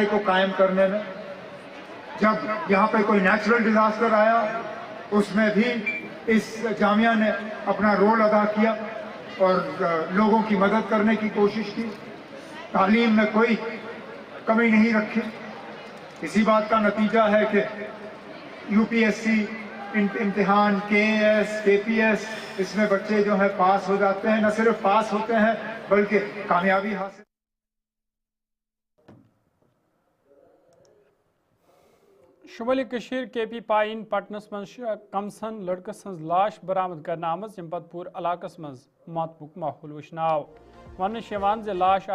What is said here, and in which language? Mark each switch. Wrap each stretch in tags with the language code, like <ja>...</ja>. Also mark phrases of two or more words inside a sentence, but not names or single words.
<ur>کو قائم کرنے میں جب یہاں پہ کوئی نیچرل ڈیزاسٹر آیا اس میں بھی اس جامعہ نے اپنا رول ادا کیا اور لوگوں کی مدد کرنے کی کوشش کی تعلیم میں کوئی کمی نہیں رکھی اسی بات کا نتیجہ ہے کہ یو پی ایس سی امتحان کے ایس کے پی ایس اس میں بچے جو ہیں پاس ہو جاتے ہیں نہ صرف پاس ہوتے ہیں بلکہ کامیابی حاصل</ur> <ks>شمالی کشیر کے پی پائن پٹنس من کمسن لڑکس ہز لاش برآمد کرنا آمز یم پت پور علاقس مز ماتمک ماحول وشناو ون زِ لاش</ks>